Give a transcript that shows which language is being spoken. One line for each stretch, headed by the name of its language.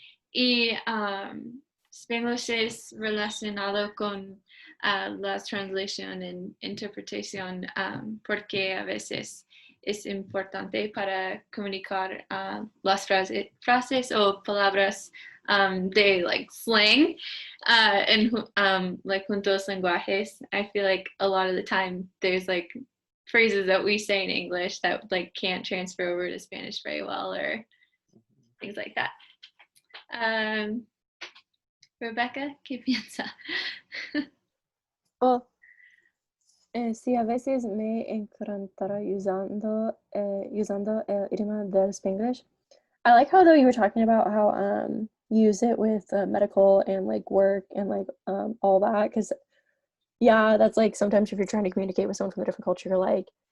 Spanish: Y Spanglish es relacionado con la translación y interpretación porque a veces es importante para comunicar las frases o palabras de
English: like slang and like
Spanish: juntos lenguajes.
English: I feel like a lot of the time there's like phrases that we say in English that like can't transfer over to Spanish very well or things like that.
Spanish: Rebecca, ¿qué piensa? Well, sí, a veces me encantará usando el idioma del Spanglish.
English: I like how though you were talking about how you use it with medical and like work and like all that, because yeah, that's like sometimes if you're trying to communicate with someone from a different culture, you're like